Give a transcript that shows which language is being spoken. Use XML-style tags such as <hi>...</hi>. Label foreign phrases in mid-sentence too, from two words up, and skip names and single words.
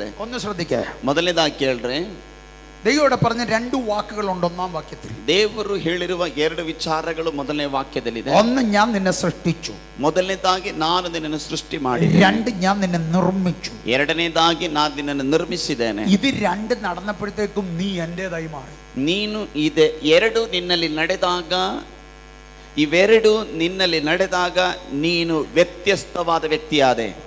<ml>ഒന്ന് ശ്രദ്ധിക്കുക.</ml> <kn>ಮೊದಲನೇದಾಗಿ ಕೇಳ್ರೆ,</kn> <ml>ദൈവോടെ പറഞ്ഞ രണ്ട് വാക്കുകളുണ്ട് ഒന്നാം വാക്യത്തിൽ.</ml> <kn>ದೇವರು ಹೇಳಿರುವ ಎರಡು ವಿಚಾರಗಳು ಮೊದಲನೇ ವಾಕ್ಯದಲ್ಲಿದೆ.</kn> <ml>ഒന്ന്, ഞാൻ നിന്നെ സൃഷ്ടിച്ചു.</ml> <kn>ಮೊದಲನೇದಾಗಿ ನಾನು ನಿನ್ನನ್ನು ಸೃಷ್ಟಿ ಮಾಡಿದೆ.</kn> <ml>രണ്ട്, ഞാൻ നിന്നെ നിർമ്മിച്ചു.</ml> <kn>ಎರಡನೇದಾಗಿ ನಾನು ನಿನ್ನನ್ನು ನಿರ್ಮಿಸಿದ್ದೇನೆ.</kn> <ml>ഇത് രണ്ട് നടന്നപ്പോഴത്തേക്കും നീ എന്റേതായി മാറി.</ml> <kn>ನೀನು ಇದೆ ಎರಡು ನಿನ್ನಲ್ಲಿ ನಡೆದಾಗ, ಇವೆರಡು ನಿನ್ನಲ್ಲಿ ನಡೆದಾಗ ನೀನು ವ್ಯತ್ಯಸ್ತವಾದ ವ್ಯಕ್ತಿಯಾದೆ.</kn>